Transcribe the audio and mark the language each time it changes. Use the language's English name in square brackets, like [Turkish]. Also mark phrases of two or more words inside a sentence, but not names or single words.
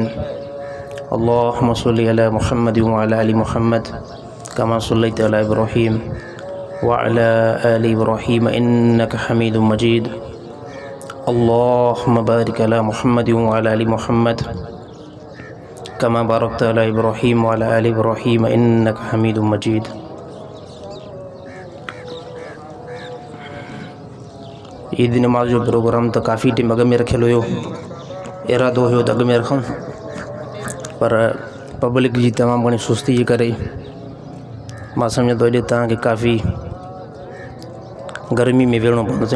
[Arabic] اللهم صل على محمد وعلى آل محمد كما صليت على إبراهيم وعلى آل إبراهيم إنك حميد مجيد. اللهم بارك على محمد وعلى آل محمد كما باركت على إبراهيم وعلى آل إبراهيم إنك حميد مجيد. [Sindhi] ईद नमाज जो प्रोग्राम तो काफ़ी टाइम अॻ में रखियल हुयो। इरादो हुयो त अॻ में रखूं, पर पब्लिक जी तमामु घणी सुस्ती जे करे मां सम्झो तो अॼु तव्हांखे काफ़ी गर्मी में वेहणो पवंदो अथई।